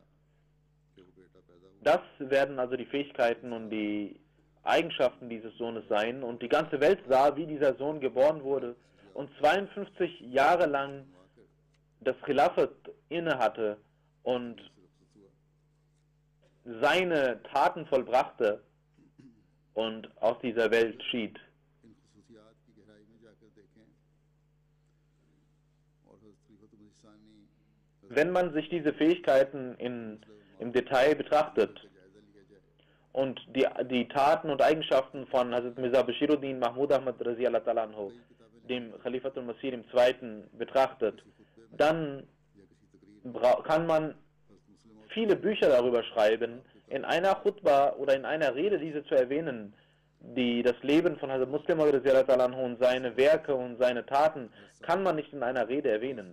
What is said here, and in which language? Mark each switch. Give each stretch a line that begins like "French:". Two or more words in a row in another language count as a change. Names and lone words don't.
German: Das werden also die Fähigkeiten und die Eigenschaften dieses Sohnes sein und die ganze Welt sah, wie dieser Sohn geboren wurde und 52 Jahre lang das Khilafat innehatte und seine Taten vollbrachte und aus dieser Welt schied.
Urdu: ان خصوصیات کی گہرائی میں جا کر دیکھیں اور حضرت خلیفت محمد ثانی
German: Wenn man sich diese Fähigkeiten im Detail betrachtet
Urdu: کا جائزہ لیا جائے
German: und die Taten und Eigenschaften von Hazrat Mirza Bashiruddin Mahmud Ahmad
Arabic: رضي الله تعالى عنه,
German: dem Khalifatul Masih II. Betrachtet, dann kann man viele Bücher darüber schreiben, in einer Khutbah oder in einer Rede diese zu erwähnen, die das Leben von Hazrat Muslim und seine Werke und seine Taten kann man nicht in einer Rede erwähnen.